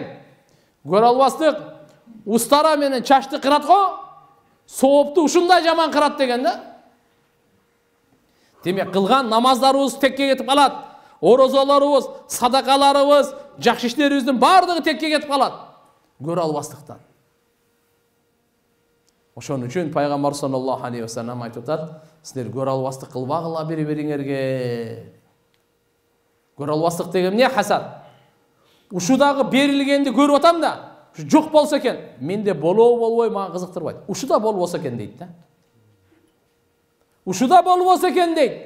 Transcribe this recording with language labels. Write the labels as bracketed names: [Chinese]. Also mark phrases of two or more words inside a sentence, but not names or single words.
[Kyrgyz] Көрө албастык устара менен чачты кырат го, соопту ушундай жаман кырат деген да. Демек, кылган намаздарыбыз текке кетип калат. Орозолорубуз, садакаларыбыз, жакшы иштерибиздин бардыгы текке кетип калат. Көрө албастыктан. Ошон үчүн пайгамбар [Arabic] صلى الله عليه وسلم [Kyrgyz] айтып атат: "Силер көрө албастык кылбагыла бири-бириңерге." Көрө албастык деген эмне? Хасад. Ушудагы берилгенди көрүп атам да, жок болсо экен, менде болбой мага кызыктырбайт. Ушуда болбосо экен дейт да. Ушуда болбосо экен дейт.